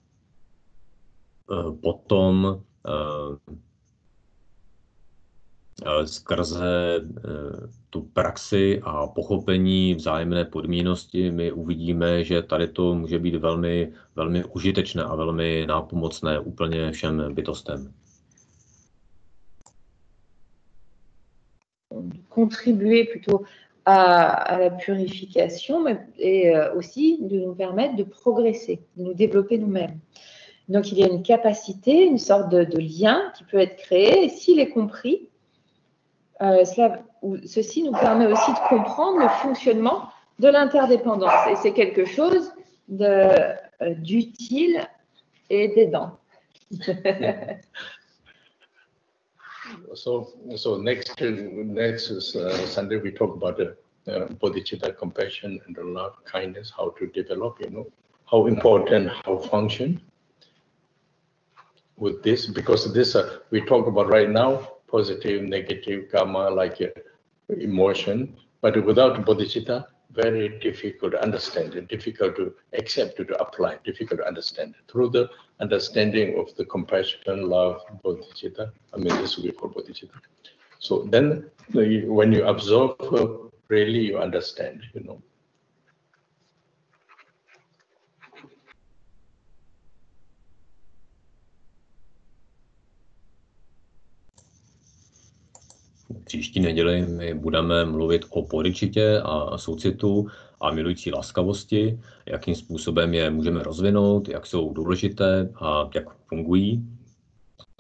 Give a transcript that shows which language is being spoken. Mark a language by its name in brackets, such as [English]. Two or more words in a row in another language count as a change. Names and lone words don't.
[Czech] potom skrze tu praxi a pochopení vzájemné podmíněnosti my uvidíme, že tady to může být velmi, velmi užitečné a velmi nápomocné úplně všem bytostem. [French] Contribuer plutôt à la purification et aussi de nous permettre de progresser, de nous développer nous-mêmes. Donc il y a une capacité, une sorte de lien qui peut être créé et s'il est compris, ceci nous permet aussi de comprendre le fonctionnement de l'interdépendance. Et c'est quelque chose d'utile et d'aidant. [English] So next Sunday we talk about bodhicitta, compassion, and love, kindness, how to develop, how important, how function with this, because this we talk about right now, positive, negative, karma, like emotion, but without bodhicitta, very difficult to understand, difficult to accept, to apply, difficult to understand. Through the understanding of the compassion, love, bodhicitta, this we call bodhicitta. So then when you observe, really you understand, [Czech] Příští neděli my budeme mluvit o bodhicitě a soucitu a milující laskavosti, jakým způsobem je můžeme rozvinout, jak jsou důležité a jak fungují.